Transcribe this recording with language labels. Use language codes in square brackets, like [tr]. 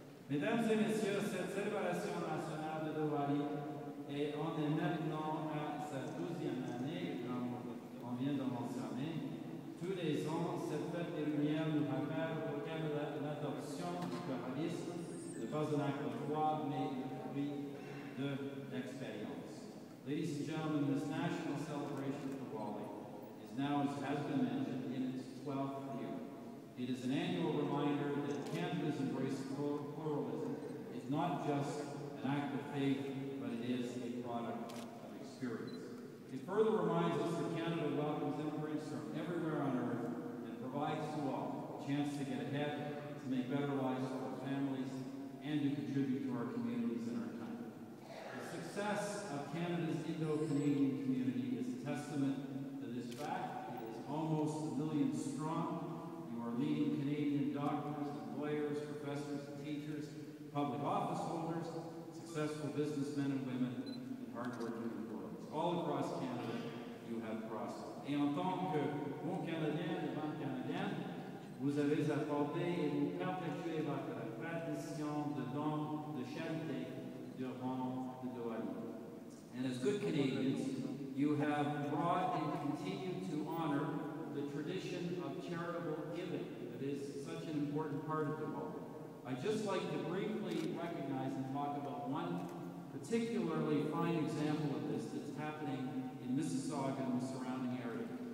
[fr] Mesdames et messieurs, cette célébration nationale de Diwali, et on est maintenant à sa 12e année, comme on vient de mentionner. Tous les ans, cette fête des Lumières nous rappelle au Canada l'adoption du pluralisme n'est pas un acte de foi, mais le fruit de l'expérience. [en] Ladies and gentlemen, this national celebration of Diwali is now, as has been mentioned, in its 12th year. It is an annual reminder that Canada's embrace of pluralism is not just an act of faith, but it is a product of experience. It further reminds us that Canada welcomes immigrants from everywhere on earth and provides to all a chance to get ahead, to make better lives for our families, and to contribute to our communities and our country. The success of Canada's Indo-Canadian community is a testament to this fact. It is almost 1 million strong. Leading Canadian doctors, and lawyers, professors, and teachers, public office holders, successful businessmen and women, and hard-working employees. All across Canada, you have prospered. [fr] Et en tant que bon Canadien et bonne Canadienne, vous avez apporté et vous perpétuez votre tradition de dons de charité durant the Diwali. [en] And as good Canadians, you have brought and continue to honor the tradition of charitable giving that is such an important part of the world. I'd just like to briefly recognize and talk about one particularly fine example of this that's happening in Mississauga and the surrounding area.